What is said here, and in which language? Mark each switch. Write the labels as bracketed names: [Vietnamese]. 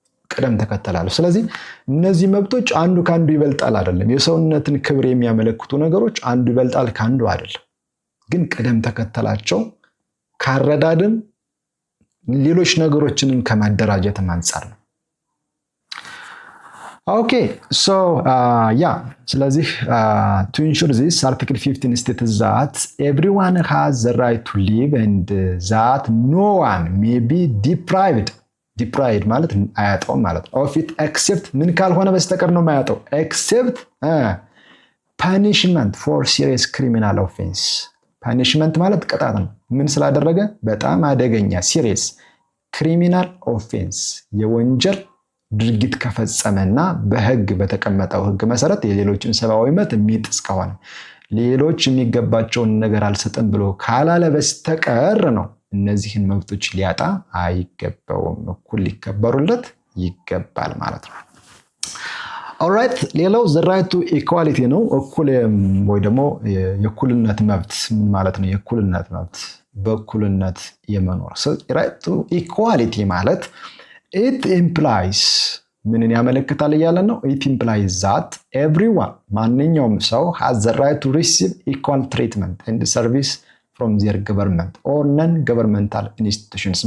[Amharic] ቅደም ተከተላሉ። ስለዚህ እነዚህ መብቶች አንዱ ካንዱ ይበልጣል አይደለም። የሰውነትን ክብር የሚያመለክቱ ነገሮች አንዱ ይበልጣል ካንዱ አይደለም። ግን ቅደም ተከተላቸው ካረዳድም ሌሎች ነገሮችን ከማደራጀት አንፃር ነው። [English] Okay, so [Amharic] ስለዚህ [English] to ensure this, Article 15 states that everyone has the right to live and that no one may be deprived [Amharic] ማለት አያጣው ማለት [English] of it except [Amharic] ምን ካልሆነ በስተቀር ነው የማያጣው [English] except punishment for serious criminal offense. [Amharic] punishment ማለት ቅጣት ነው። ምን ስላደረገ በጣም አደገኛ [English] serious criminal offense [Amharic] የወንጀል ድርጊት ከፈጸመና በህግ በተቀመጠው ህግ መሰረት የሌሎችን ሰብአዊ መብት የሚጥስ ከሆነ ሌሎች የሚገባቸውን ነገር አልሰጥም ብሎ ካላለ በስተቀር ነው እነዚህን መብቶች ሊያጣ አይገባውም። እኩል ሊከበሩለት ይገባል ማለት ነው። ኦልራይት ሌላው [English] the right to equality [Amharic] ነው። እኩል ወይ ደግሞ የእኩልነት መብት ምን ማለት ነው? የእኩልነት መብት በእኩልነት የመኖር [English] right to equality [Amharic] ማለት [English] it implies [Amharic] ምንን ያመለክታል እያለን ነው? [English] it implies that everyone [Amharic] ማንኛውም ሰው [English] has the right to receive equal treatment and service from their government or non-governmental institutions.